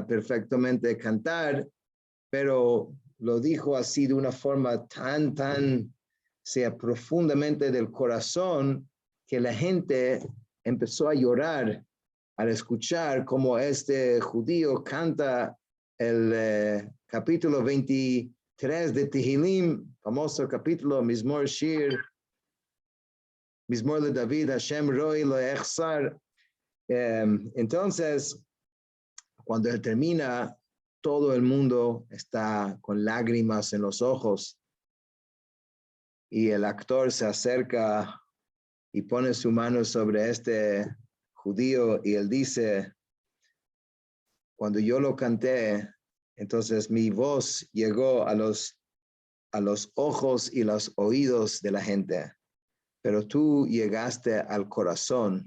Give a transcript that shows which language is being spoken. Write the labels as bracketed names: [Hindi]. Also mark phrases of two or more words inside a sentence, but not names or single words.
[Spanish] perfectamente cantar, pero lo dijo así de una forma tan, sea, profundamente del corazón, que la gente empezó a llorar al escuchar cómo este judío canta el capítulo 23 de Tehilim, famoso capítulo, [Hebrew] Mizmor Shir, Mizmor de David, Hashem Roi Lo Echsar. [Spanish] Entonces, cuando él termina, todo el mundo está con lágrimas en los ojos y el actor se acerca y pone su mano sobre este judío y él dice, cuando yo lo canté, entonces mi voz llegó a los ojos y los oídos de la gente, pero tú llegaste al corazón.